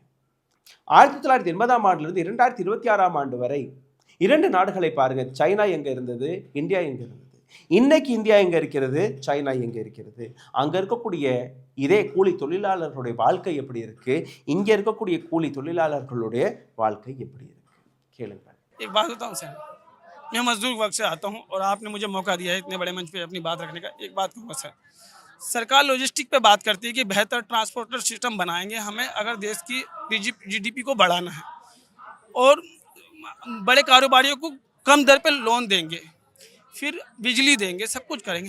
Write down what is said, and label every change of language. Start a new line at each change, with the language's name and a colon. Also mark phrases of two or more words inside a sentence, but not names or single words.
Tamil: 1980ஆம் ஆண்டிலிருந்து 2026ஆம் ஆண்டு வரை 2 நாடுகளை பாருங்கள். சைனா எங்கே இருந்தது, இந்தியா எங்கே இருந்தது? இன்னைக்கு இந்தியா எங்கே இருக்கிறது, சைனா எங்கே இருக்கிறது? அங்கே இருக்கக்கூடிய இதே கூலி தொழிலாளர்களுடைய வாழ்க்கை எப்படி இருக்கு, இங்கே இருக்கக்கூடிய கூலி தொழிலாளர்களுடைய வாழ்க்கை எப்படி இருக்கு? கேளுங்கள்.
Hindi: एक बात बताऊं सर, मैं मजदूर वर्ग से आता हूं और आपने मुझे मौका दिया है इतने बड़े मंच पे अपनी बात रखने का। एक बात कहूँगा सर, सरकार लॉजिस्टिक पे बात करती है कि बेहतर
English: transporter system
Hindi: बनाएंगे हमें अगर देश की GDP को बढ़ाना है, और बड़े कारोबारियों को कम दर पे लोन देंगे, फिर बिजली देंगे, सब कुछ करेंगे।